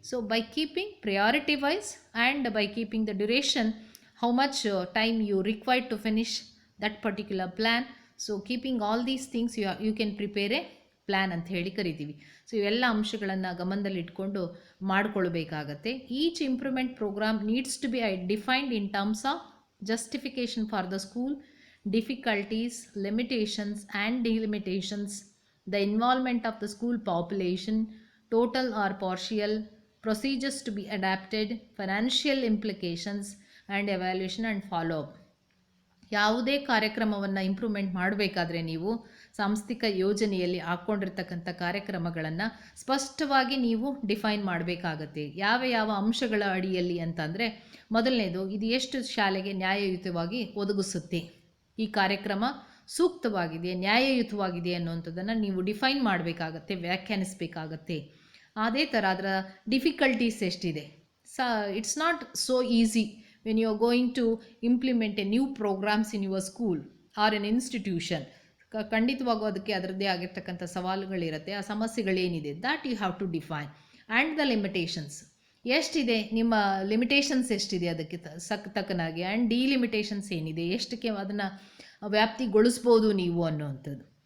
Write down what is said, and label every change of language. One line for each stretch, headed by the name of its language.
English: So by keeping priority wise and by keeping the duration, how much time you required to finish that particular plan. So keeping all these things you can prepare a plan
Kannada: ಅಂತ ಹೇಳಿ ಕರಿತೀವಿ. So ಇವೆಲ್ಲ ಅಂಶಗಳನ್ನು ಗಮನದಲ್ಲಿ ಇಟ್ಕೊಂಡು ಮಾಡಿಕೊಳ್ಬೇಕಾಗತ್ತೆ.
English: Each improvement programme needs to be defined in terms of justification for the school, difficulties, limitations and delimitations, the involvement of the school population, total or partial, procedures to be adapted, financial implications and evaluation and follow-up.
Kannada: ಯಾವುದೇ ಕಾರ್ಯಕ್ರಮವನ್ನು improvement ಮಾಡಬೇಕಾದ್ರೆ ನೀವು ಸಾಂಸ್ಥಿಕ ಯೋಜನೆಯಲ್ಲಿ ಹಾಕ್ಕೊಂಡಿರ್ತಕ್ಕಂಥ ಕಾರ್ಯಕ್ರಮಗಳನ್ನು ಸ್ಪಷ್ಟವಾಗಿ ನೀವು define ಮಾಡಬೇಕಾಗತ್ತೆ. ಯಾವ ಯಾವ ಅಂಶಗಳ ಅಡಿಯಲ್ಲಿ ಅಂತಂದರೆ, ಮೊದಲನೇದು, ಇದು ಎಷ್ಟು ಶಾಲೆಗೆ ನ್ಯಾಯಯುತವಾಗಿ ಒದಗಿಸುತ್ತೆ, ಈ ಕಾರ್ಯಕ್ರಮ ಸೂಕ್ತವಾಗಿದೆ, ನ್ಯಾಯಯುತವಾಗಿದೆ ಅನ್ನುವಂಥದ್ದನ್ನು ನೀವು ಡಿಫೈನ್ ಮಾಡಬೇಕಾಗತ್ತೆ, ವ್ಯಾಖ್ಯಾನಿಸಬೇಕಾಗತ್ತೆ. ಅದೇ ಥರ ಅದರ ಡಿಫಿಕಲ್ಟೀಸ್ ಎಷ್ಟಿದೆ,
English: it's not so easy when you are going to implement a new programs in your school or an institution.
Kannada: ಖಂಡಿತವಾಗೂ ಅದಕ್ಕೆ ಅದರದ್ದೇ ಆಗಿರ್ತಕ್ಕಂಥ ಸವಾಲುಗಳಿರುತ್ತೆ. ಆ ಸಮಸ್ಯೆಗಳೇನಿದೆ
English: That you have to define.
Kannada: And the limitations ಎಷ್ಟಿದೆ, ನಿಮ್ಮ ಲಿಮಿಟೇಷನ್ಸ್ ಎಷ್ಟಿದೆ ಅದಕ್ಕೆ ತಕ್ಕನಾಗಿ, ಆ್ಯಂಡ್ ಡಿಲಿಮಿಟೇಷನ್ಸ್ ಏನಿದೆ, ಎಷ್ಟಕ್ಕೆ ಅದನ್ನು ವ್ಯಾಪ್ತಿಗೊಳಿಸ್ಬೋದು ನೀವು ಅನ್ನುವಂಥದ್ದು.